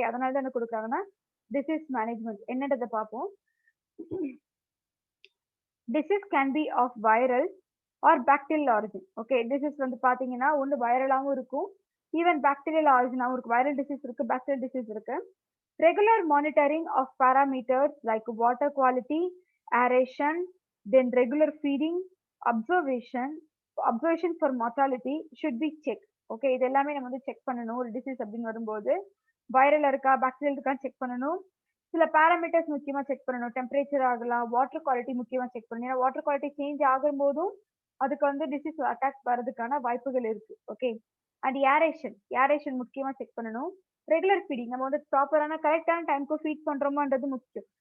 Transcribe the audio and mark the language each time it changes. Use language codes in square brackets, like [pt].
[ta] அதனால தான் என்ன குடுக்குறாங்கன்னா, டிசீஸ் மேனேஜ்மென்ட் என்னன்றத பார்ப்போம். [en] Disease can be of viral or bacterial origin. Okay. [ta] Disease வந்து பார்த்தீங்கன்னா, ஒண்ணு வைரலாவும் இருக்கும். ஈவன் பாக்டீரியல் ஆரிஜினாவும் இருக்கு. வைரல் டிசீஸ் இருக்கு, பாக்டீரியல் டிசீஸ் இருக்கு. [en] Regular monitoring of parameters like water quality, aeration, then regular feeding, observation, observation for mortality should be checked. [ta] Okay. இது எல்லாமே நம்ம வந்து செக் பண்ணணும். ஒரு டிசீஸ் அப்படின்னு வரும்போது வைரல் இருக்கா, பாக்டீரியல் இருக்கான்னு செக் பண்ணணும். சில பாராமீட்டர்ஸ் முக்கியமா செக் பண்ணணும். டெம்பரேச்சர் ஆகலாம், வாட்டர் குவாலிட்டி முக்கியமா செக் பண்ணணும். ஏன்னா வாட்டர் குவாலிட்டி சேஞ்ச் ஆகும்போதும் அதுக்கு வந்து டிசீஸ் அட்டாக் வரதுக்கான வாய்ப்புகள் இருக்கு. ஓகே. அண்ட் ஏரேஷன் ஏரேஷன் முக்கியமா செக் பண்ணணும். ரெகுலர் ஃபீடிங் நம்ம வந்து ப்ராப்பரான கரெக்டான டைம்க்கு ஃபீட் பண்றோமான்றது முக்கியம்.